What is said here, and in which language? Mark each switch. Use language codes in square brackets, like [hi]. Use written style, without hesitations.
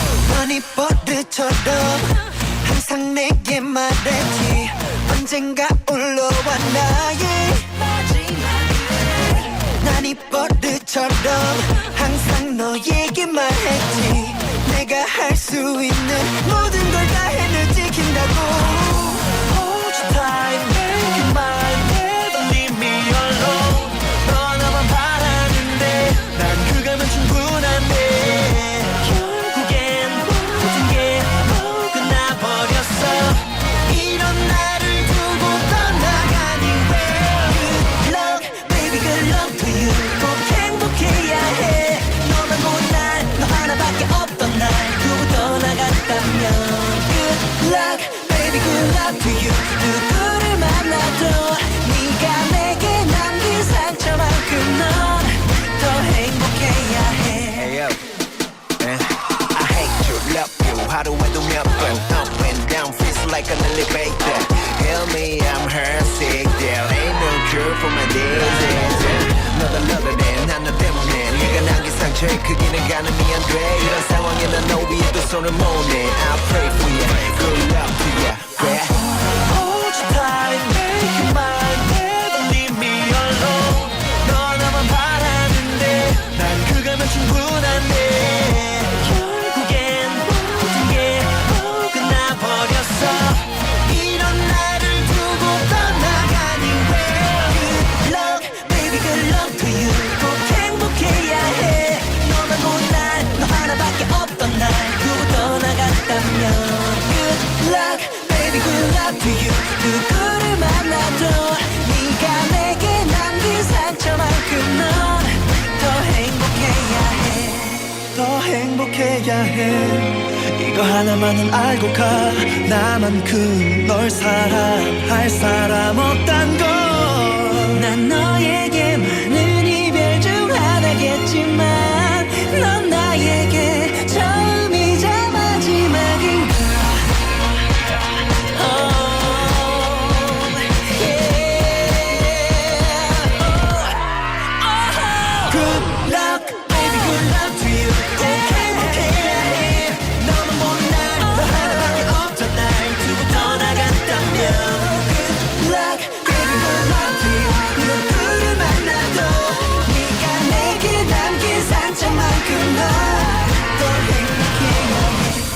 [ko] 넌이 버릇처럼 항상 내게 말했지. 언젠가 올라와 나의 난 이 버릇처럼 항상 너에게 말했지. 내가 할 수 있는 모든 걸 다 해내 지킨다고. [en] Hold you tight, make you mine, never leave me alone. [ko] 너나만 바라는데 난 그거면 충분한데. 결국엔 모든 게 끝나버렸어. 이런 나를 두고 떠나가니 왜. [en] Good luck, baby, good luck to you. [ko] 꼭 행복해야 해. 너만 본 날, 너 하나밖에 없던 날 두고 떠나갔다면. [en] Good luck, baby, good luck to you. [ko] 누구를 만나도 네가 내게 남긴 상처만큼 넌 더 행복해야 해. [en] Hey, yo. I hate you, love you. [ko] 하루에도 몇 번 [en] up and down feels like an elevator. Help me, I'm heartsick. There ain't no cure for my disease. [ko] 너도 너더래 난 너 때문에 네가 남긴 상처의 크기는 가늠이 안 돼. 이런 상황에 난 너 위에 두 손을 모으네. [en] I pray for you, good luck to you. Yeah. Hold you tight, make you mine, never leave me alone. [ko] 너 나만 바라는데 난 그거면 충분한데. 결국엔 모든 게 끝나버렸어. 이런 나를 두고 떠나가니 왜. [en] Good luck, baby, good luck to you. [ko] 꼭 행복해야 해. 너만 본 날, 너 하나밖에 없던 날 두고 떠나갔다면. [en] Good luck, baby, good luck to you. [ko] 누구를 만나도 네가 내게 남긴 상처만큼 넌 더 행복해야 해. 더 행복해야 해. 이거 하나만은 알고 가. 나만큼 널 사랑할 사람 없단 걸. 난 너에게 많은 이별 중 하나겠지만 넌 나에게 처음이자 마지막인가. [en] Good luck, baby, good luck to you. [ko] 꼭 행복해야 해. 너만 본 날, 너 하나밖에 없던 날 두고 떠나갔다면. [en] Good luck, baby, good luck to you. [ko] 누구를 만나도 네가 내게 남긴 상처만큼 넌 더 행복해야 해.